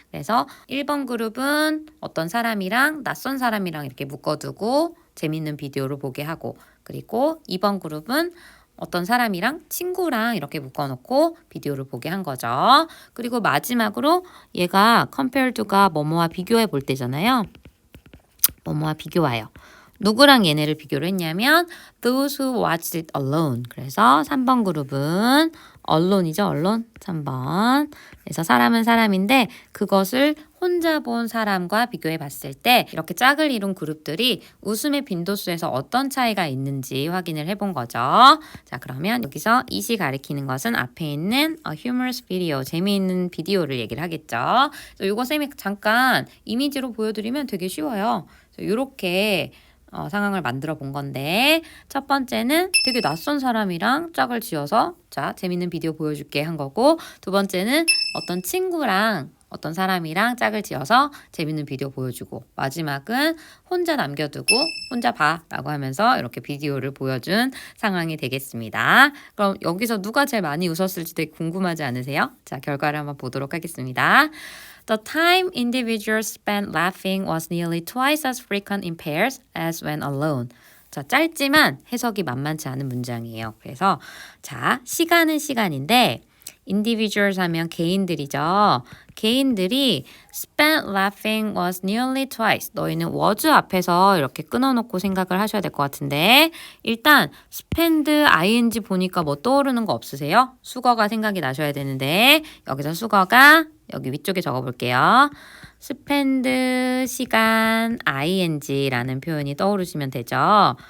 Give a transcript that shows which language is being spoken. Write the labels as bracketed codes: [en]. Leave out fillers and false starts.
[ko] 그래서 1번 그룹은 어떤 사람이랑 낯선 사람이랑 이렇게 묶어두고 재미있는 비디오를 보게 하고 그리고 2번 그룹은 어떤 사람이랑 친구랑 이렇게 묶어놓고 비디오를 보게 한 거죠. 그리고 마지막으로 얘가 compare to가 뭐뭐와 비교해 볼 때잖아요. 뭐뭐와 비교하여. 누구랑 얘네를 비교를 했냐면 [en] those who watched it alone. [ko] 그래서 3번 그룹은 allone이죠. alone. 3번. 그래서 사람은 사람인데 그것을 혼자 본 사람과 비교해 봤을 때 이렇게 짝을 이룬 그룹들이 웃음의 빈도수에서 어떤 차이가 있는지 확인을 해본 거죠. 자, 그러면 여기서 이시 가리키는 것은 앞에 있는 humorous video, 재미있는 비디오를 얘기를 하겠죠. 이거 쌤이 잠깐 이미지로 보여드리면 되게 쉬워요. 이렇게 상황을 만들어 본 건데 첫 번째는 되게 낯선 사람이랑 짝을 지어서 자 재밌는 비디오 보여줄게 한 거고 두 번째는 어떤 친구랑 어떤 사람이랑 짝을 지어서 재밌는 비디오 보여주고 마지막은 혼자 남겨두고 혼자 봐 라고 하면서 이렇게 비디오를 보여준 상황이 되겠습니다. 그럼 여기서 누가 제일 많이 웃었을지 되게 궁금하지 않으세요? 자, 결과를 한번 보도록 하겠습니다. [en] The time individuals spent laughing was nearly twice as frequent in pairs as when alone. [ko] 자, 짧지만 해석이 만만치 않은 문장이에요. 그래서 자, 시간은 시간인데 individuals 하면 개인들이죠. [en] 개인들이 spent laughing was nearly twice. [ko] 너희는 was 앞에서 이렇게 끊어놓고 생각을 하셔야 될 것 같은데 일단 spend ing 보니까 뭐 떠오르는 거 없으세요? 수거가 생각이 나셔야 되는데 여기서 수거가 여기 위쪽에 적어볼게요. spend 시간 ing라는 표현이 떠오르시면 되죠.